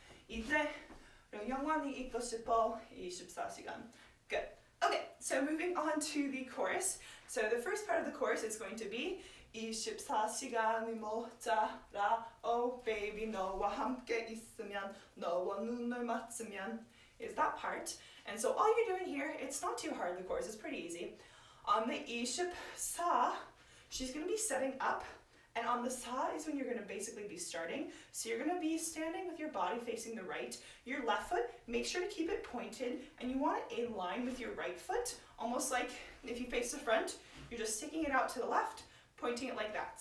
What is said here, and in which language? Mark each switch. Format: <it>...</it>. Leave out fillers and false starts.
<ko>이대로 영원히 있고 싶어. 24시간.</ko> <en>Good. Okay, so moving on to the chorus. So the first part of the chorus is going to be</en> <ko>24시간이 모자라.</ko> <en>Oh baby,</en> <ko>너와 함께 있으면, 너와 눈을 맞추면,</ko> <en>is that part. And so all you're doing here, it's not too hard, the chorus is pretty easy. On the 24, she's going to be setting up, and on the sa is when you're going to basically be starting. So you're going to be standing with your body facing the right. Your left foot, make sure to keep it pointed, and you want it in line with your right foot, almost like if you face the front, you're just sticking it out to the left, pointing it like that.</en>